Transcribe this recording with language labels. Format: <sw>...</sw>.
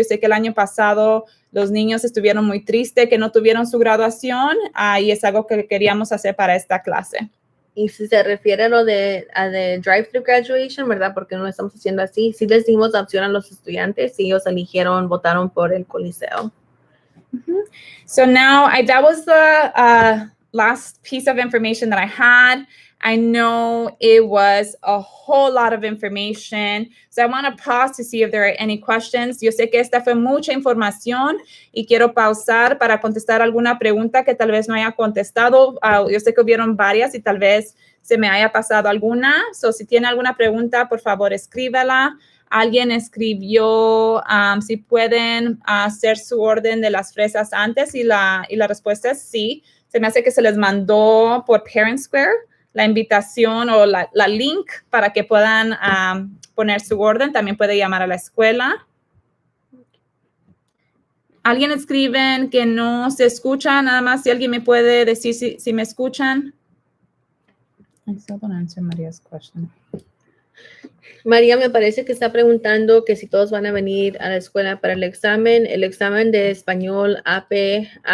<es>Yo sé que el año pasado los niños estuvieron muy tristes que no tuvieron su graduación y es algo que queríamos hacer para esta clase. Y si se refiere a lo de drive-thru graduation, ¿verdad? Porque no lo estamos haciendo así. Sí les dimos la opción a los estudiantes y ellos votaron por el coliseo. Mm-hmm.</es> <en>So now that was the last piece of information that I had. I know it was a whole lot of information. So I want to pause to see if there are any questions.</en> <es>Yo sé que esta fue mucha información y quiero pausar para contestar alguna pregunta que tal vez no haya contestado. Yo sé que hubieron varias y tal vez se me haya pasado alguna. So si tiene alguna pregunta, por favor, escríbala. Alguien escribió si pueden hacer su orden de las fresas antes y la respuesta es sí. Se me hace que se les mandó por Parent Square la invitación o la link para que puedan poner su orden. También puede llamar a la escuela. Alguien escriben que no se escucha. Nada más si alguien me puede decir si me escuchan.</es> <en>I still don't answer Maria's question.</en> <es>María me parece que está preguntando que si todos van a venir a la escuela para el examen de español AP.</es>